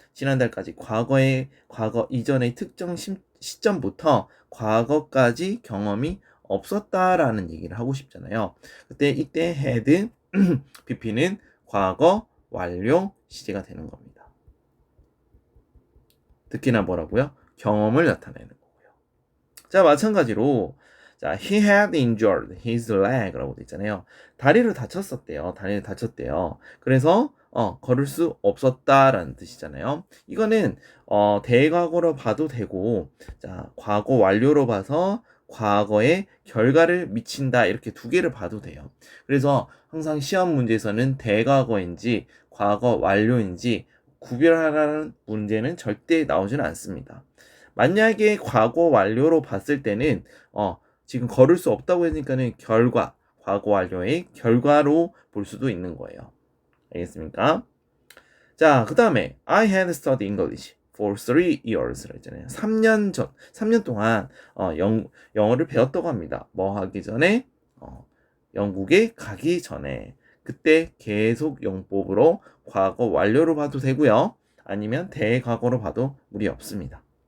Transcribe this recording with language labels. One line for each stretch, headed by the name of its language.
Korean: 지난달까지 과거 이전의 특정 시점부터 과거까지 경험이 없었다라는 얘기를 하고 싶잖아요. 그때 이때 had pp는 과거 완료 시제가 되는 겁니다. 특히나 뭐라고요? 경험을 나타내는 거고요. 자, 마찬가지로 자,
English: he had injured his leg
Korean: 라고 돼 있잖아요. 다리를 다쳤었대요. 다리를 다쳤대요. 그래서 걸을 수 없었다라는 뜻이잖아요. 이거는 대과거로 봐도 되고, 자, 과거 완료로 봐서 과거의 결과를 미친다 이렇게 두 개를 봐도 돼요. 그래서 항상 시험 문제에서는 대과거인지 과거 완료인지 구별하라는 문제는 절대 나오지는 않습니다. 만약에 과거 완료로 봤을 때는 지금 걸을 수 없다고 하니까는 결과, 과거 완료의 결과로 볼 수도 있는 거예요. 알겠습니까? 자, 그 다음에
English: I had studied English for 3 years
Korean: 했잖아요. 3년 동안 영어를 배웠다고 합니다. 뭐 하기 전에? 영국에 가기 전에. 그때 계속 용법으로 과거 완료로 봐도 되고요. 아니면 대과거로 봐도 무리 없습니다.